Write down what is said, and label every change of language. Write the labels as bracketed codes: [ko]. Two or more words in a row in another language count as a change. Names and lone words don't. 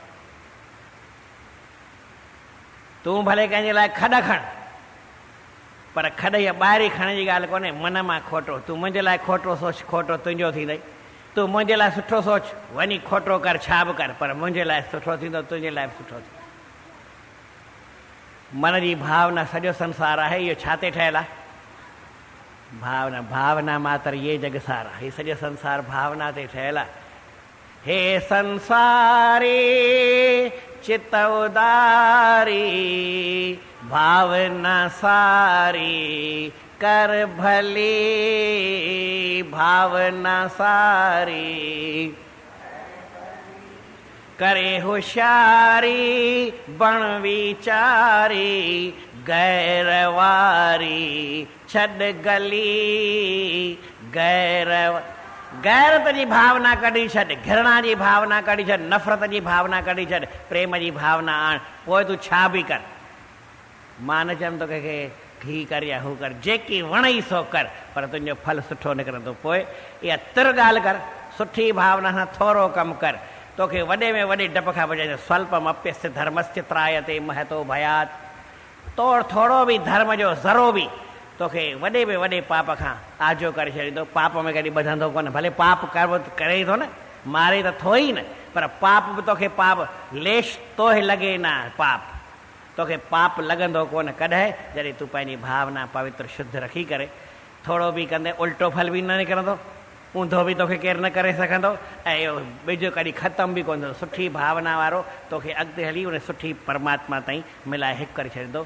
[sd] तूं भले कंहिंजे लाइ खॾ खण, पर खॾ या ॿाहिरि खणण जी ॻाल्हि कोन्हे, मन मां खोटो। तूं मुंहिंजे लाइ खोटो सोच, खोटो तुंहिंजो थींदई। तूं मुंहिंजे लाइ सुठो सोच, वञी खोटो कर, छा बि कर, पर मुंहिंजे लाइ सुठो थींदो, तुंहिंजे लाइ बि सुठो थींदो। मन जी भावना सॼो संसार आहे। इहो छा ते ठहियलु आहे? [hi] भावना। भावना मात्र ये जग सारा, [sd] हीउ सॼो संसार भावना ते ठहियलु आहे। हे संसारी चित उदारी, भावना सारी कर भली, भावना सारी करे होशियारी, बण विचारी गैरवारी छॾ गली, गैरत जी भावना कढी छॾ, घृणा जी भावना कढी छॾ, नफ़रत जी भावना कढी छॾ, प्रेम जी भावना आण, पोइ तूं छा बि कर। मां न चयमि तोखे ही कर या हू कर, जेकी वणई सो कर, पर तुंहिंजो फल सुठो निकिरंदो। पोइ इहा तिर ॻाल्हि कर, सुठी भावना सां थोरो कमु कर, तोखे वॾे में वॾे डप खां बचाए। [sa] स्वल्पम अप्यस्य धर्मस्य त्रायते महतो भयात, [sd] तोड़ थोरो बि धर्म जो ज़रो बि तोखे वॾे में वॾे पाप खां आजो करे छॾींदो। पाप में कॾहिं ॿधंदो कोन, भले पाप करे थो न, मारे त थो ई न, पर पाप बि तोखे पाप लेश तोहे लॻे न, पाप तोखे पाप लॻंदो कोन कॾहिं, जॾहिं तूं पंहिंजी भावना पवित्र शुद्ध रखी करे थोरो बि कंदे उल्टो फल बि न निकिरंदो, ऊंधो बि तोखे केरु न करे सघंदो, ऐं इहो ॿिजो कॾहिं ख़तमु बि कोन थींदो। सुठी भावना वारो तोखे अॻिते हली उन सुठी परमात्मा ताईं मिलाए हिकु करे छॾींदो।